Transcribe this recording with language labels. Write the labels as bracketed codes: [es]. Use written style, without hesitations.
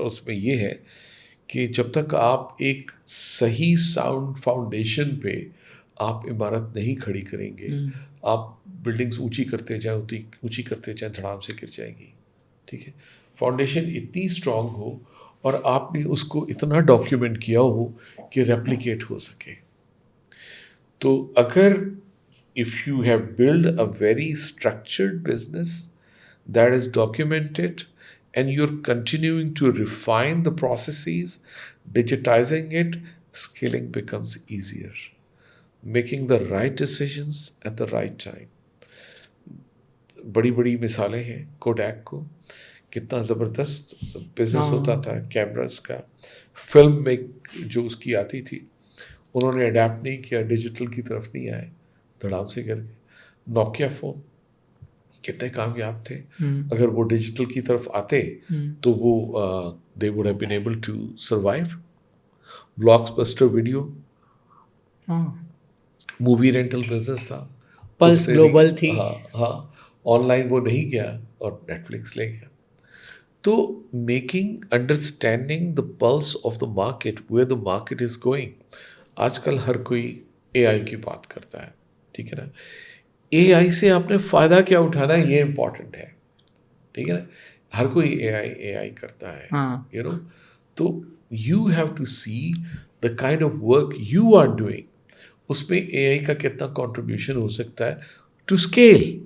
[ur] اور اس میں یہ ہے کہ جب تک آپ ایک صحیح ساؤنڈ فاؤنڈیشن پہ آپ عمارت نہیں کھڑی کریں گے, آپ بلڈنگس اونچی کرتے جائیں اونچی کرتے جائیں, دھڑام سے گر جائیں گی. ٹھیک ہے, فاؤنڈیشن اتنی اسٹرانگ ہو اور آپ نے اس کو اتنا ڈاکیومنٹ کیا ہو کہ ریپلیکیٹ ہو سکے. تو اگر [en] if you have built a very structured business that is documented and you're continuing to refine the processes, digitizing it, scaling becomes easier. Making the right decisions at the right time. [ur] بڑی بڑی مثالیں ہیں, codec کو کتنا زبردست business ہوتا تھا cameras کا, فلم میں جو اس کی آتی تھی انہوں نے اڈیپٹ نہیں کیا, ڈیجیٹل کی طرف نہیں آئے, دھڑام سے گر گئے. نوکیا فون کتنے کامیاب تھے, اگر وہ ڈیجیٹل کی طرف آتے تو وہ [en] they would have been able to survive. [ur] بلاکبسٹر video movie rental business تھا, پلس گلوبل تھی. ہاں آن لائن وہ نہیں گیا اور نیٹ فلکس لے گیا. تو [en] Making understanding the pulse of the market, where the market is going. [ur] آج کل ہر کوئی اے آئی کی بات کرتا ہے, ٹھیک ہے نا. اے آئی سے آپ نے فائدہ کیا اٹھانا ہے یہ امپورٹنٹ ہے, ٹھیک ہے نا. ہر کوئی اے آئی کرتا ہے, [en] You know. [ur] تو [en] you have to see the kind of work you are doing, [ur] اس میں اے آئی کا کتنا کنٹریبیوشن ہو سکتا ہے [en] To scale.